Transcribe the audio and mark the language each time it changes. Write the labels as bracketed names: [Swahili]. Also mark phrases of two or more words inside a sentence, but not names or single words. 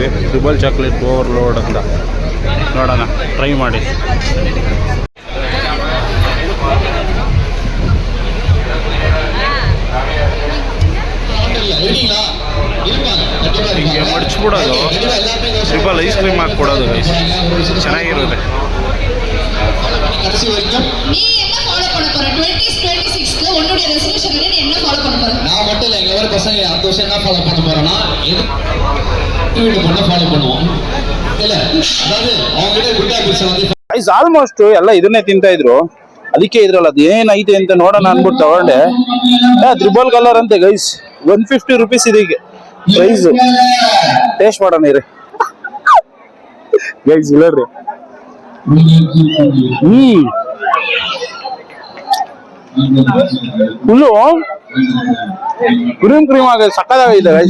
[English] triple chocolate overload [Kannada] ಅಂತ. ನೋಡೋಣ, ಟ್ರೈ ಮಾಡಿ. ಹಿಂಗೆ ಮಡ್ಚ್ಬಿಡೋದು, [English] triple ice cream [Kannada] ಹಾಕ್ಕೊಡೋದು ಗೈಸ್, ಚೆನ್ನಾಗಿರುತ್ತೆ. [Tamil] நான் மட்டும் இல்லை, எங்க ஒரு பசங்க அடுத்த வருஷம் என்ன ஃபாலோ பண்ண போறோம்னா வீட்டு பண்ண ஃபாலோ பண்ணுவோம். இல்ல அதாவது அவங்க கிட்ட [English] good habits [Tamil] வந்து [English] guys almost [Kannada] ಎಲ್ಲ ಇದನ್ನೇ ತಿಂತಾ ಇದ್ರು. ಅದಕ್ಕೆ ಇದ್ರಲ್ಲ ಅದು ಏನೈತೆ ಅಂತ ನೋಡೋಣ ಅನ್ಬಿಟ್ಟು ತಗೊಂಡೆ. [English] triple color [Kannada] ಅಂತೆ ಗೈಸ್, 150 rupees ಇದೀಗ ಪ್ರೈಸ್. ಟೇಸ್ಟ್ ಮಾಡೋಣ ಇರಿ ಗೈಸ್, ಇಲ್ಲರಿ. [English] full cream [Kannada] ಆಗಿದೆ, ಸಕ್ಕತ್ತಾಗೈತೆ ಗೈಸ್.